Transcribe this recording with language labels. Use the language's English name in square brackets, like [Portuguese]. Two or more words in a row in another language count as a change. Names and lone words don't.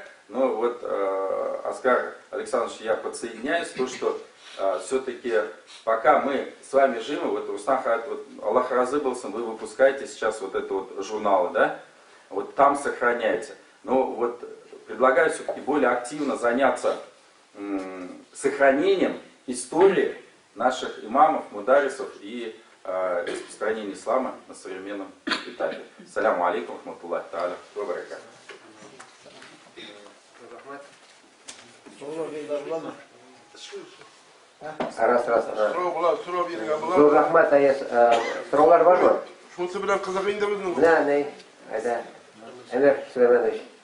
[Russian] Но вот, Оскар Александрович, я подсоединяюсь, то, что все-таки пока мы с вами живы, вот Рустам Хазаев, вот, [Tatar] Аллах разы болсын, [Russian] вы выпускаете сейчас вот это вот журналы, да, вот там сохраняется. Но вот предлагаю все-таки более активно заняться сохранением истории наших имамов, мударисов и распространения ислама на современном этапе. [Arabic] السلام عليكم ورحمة الله تعالى وبركاته. [Kazakh] Зор рахмат, сұраулар бар ма? [Tatar] Шунысы белән кызык инде безнең. Менә, ней, айда, Әмір Сүлейманович.